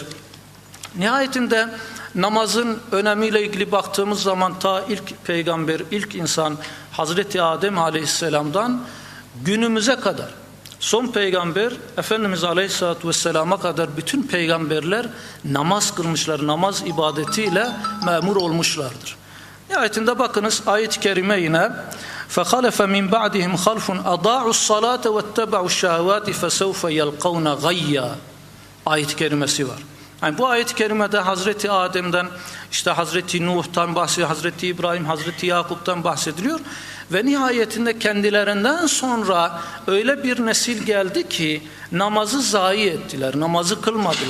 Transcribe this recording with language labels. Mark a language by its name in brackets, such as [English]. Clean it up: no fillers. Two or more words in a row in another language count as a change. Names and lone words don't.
[Turkish] Nihayetinde namazın önemiyle ilgili baktığımız zaman ta ilk peygamber, ilk insan Hazreti Adem Aleyhisselam'dan günümüze kadar son peygamber Efendimiz [Arabic] عليه الصلاة والسلام'a [Turkish] kadar bütün peygamberler namaz kılmışlar, namaz ibadetiyle memur olmuşlardır. Nihayetinde bakınız ayet-i kerime yine [Arabic] فَخَلَفَ مِنْ بَعْدِهِمْ خَلْفٌ أَضَاعُوا الصَّلَاةَ وَاتَّبَعُوا الشَّهَوَاتِ فَسَوْفَ يَلْقَوْنَ غَيَّا [Turkish] ayet-i kerimesi var. Yani bu ayet-i kerimede Hazreti Adem'den, işte Hazreti Nuh'tan bahsediyor, Hazreti İbrahim, Hazreti Yakup'tan bahsediliyor ve nihayetinde kendilerinden sonra öyle bir nesil geldi ki namazı zayi ettiler, namazı kılmadılar.